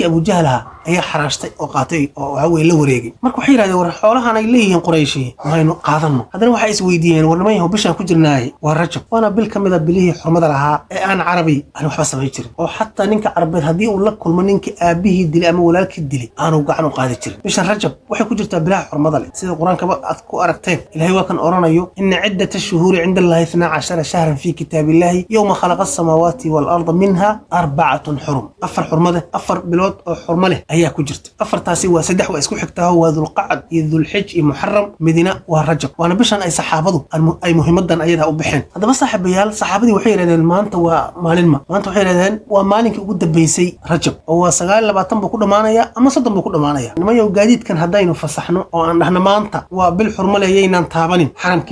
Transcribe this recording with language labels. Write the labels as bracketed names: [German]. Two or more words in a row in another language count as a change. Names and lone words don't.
[Somali] Abu Jahl ayaa xaraashtay oo qaatay oo la wareegay marka waxay yiraahdeen war xoolahan ay leeyihiin Qurayshi maynu qaadano hadana waxa is weydiiyeen warnamayo bishan ku jirnaay waa Rajab wana bil kamida bilihii xurmada lahaa ee aan Carabi aan waxba sameey jirin oo hatta ninka Carabeed hadii uu la kulmo ninka aabihii dilay ama walaalkii dilay aanu gacan u qaadi jirin bishan Rajab waxay ku jirtaa bilaha xurmada leh sida Quraanka aad ku aragteen Ilaahay waa kan oranayo [Arabic] إن عدة الشهور عند الله 12 شهرا في كتاب الله يوم خلق السماوات والأرض منها أربعة حرم [Somali] afar xurmada afar bilood oo xurmo leh ayaa ku jirta afartaasi waa saddex waa isku xigtaa waa Dhulqa'ad iyo Dhulhijj iyo Muharram Madiina waa Rajab waana bishan ay saxaabadu ay muhiimadan ayada u bixeen hadaba saaxiibayaal saxaabadii waxay yiraahdeen maanta waa maanta waxay yiraahdeen waa maalinkii ugu dambeysay Rajab oo waa 29 buu ku dhamaanaya ama 30 buu ku dhamaanaya nimayo gaadiidkan hadaynu fasaxno oo aan dhahna maanta waa bil xurmo leh yeynaan taabanin xaramkii